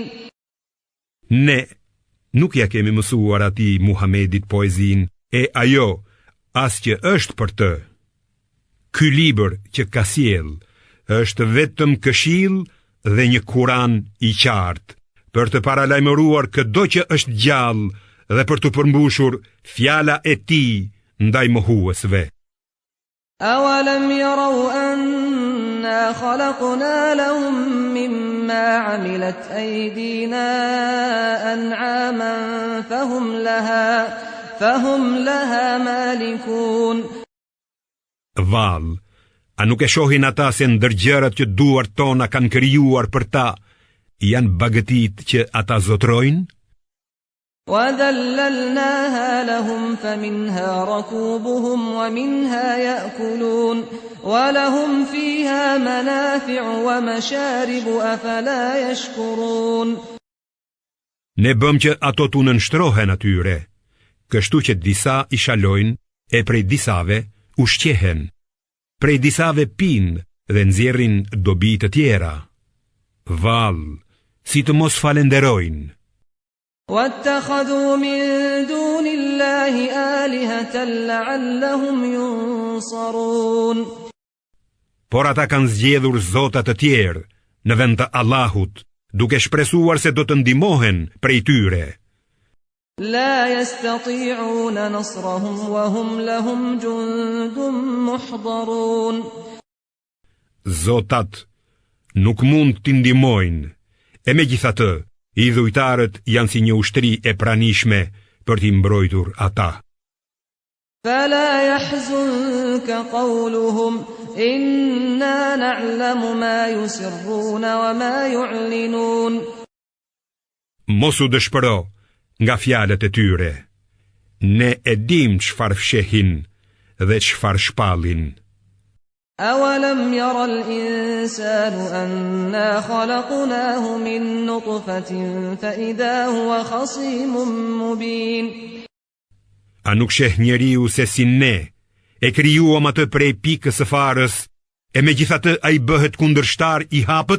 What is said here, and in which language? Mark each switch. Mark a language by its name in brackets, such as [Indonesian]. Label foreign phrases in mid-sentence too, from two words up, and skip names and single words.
[Albanian] Ne nuk ja kemi mësuar atij Muhamedit poezin, e ajo as që është për të. Ky libër që ka sjell është vetëm këshill dhe një Kur'an i qartë, për të paralajmëruar çdo që është gjallë dhe për të përmbushur fjala e tij ndaj mohuesve. [Arabic] أولم يروا أنا خلقنا لهم مما عملت أيدينا أنعاما فهم لها مالكون. [Albanian] Vallë, a nuk e shohin ata se ndër gjërat që duart tona kanë krijuar për ta, janë bagëtit që ata zotrojnë? [Arabic] وذللناها لهم فمنها ركوبهم ومنها يأكلون ولهم فيها منافع ومشارب أفلا يشكرون. [Albanian] Ne bëm që ato t'u nënshtrohen atyre, kështu që disa i shalojnë e prej disave ushqehen, prej disave pinë dhe nxjerrin dobi të tjera. Vallë, si të mos falenderojnë. [Arabic] واتخذوا من دون الله آلهة لعلهم ينصرون. [Albanian] Por ata kanë zgjedhur zota të tjerë në vend të Allahut, duke shpresuar se do të ndihmohen prej tyre. [Arabic] لا يستطيعون نصرهم وهم لهم جند محضرون. [Albanian] Zotat nuk mund t'i ndihmojnë, e megjithatë idhujtarët janë si një ushtri e pranishme për t'i mbrojtur ata. [Arabic] فلا يحزنك قولهم إنا نعلم ما يسرون وما يعلنون. [Albanian] Mos u dëshpëro nga fjalët e tyre. Ne e dim çfarë fshehin dhe çfarë shpallin. [Arabic] أولم ير الإنسان أنا خلقناه من نطفة فإذا هو خصيم مبين. [Albanian] A nuk sheh njeriu se si ne e krijuam atë prej pikës së farës, e megjithatë ai bëhet kundërshtar i hapët?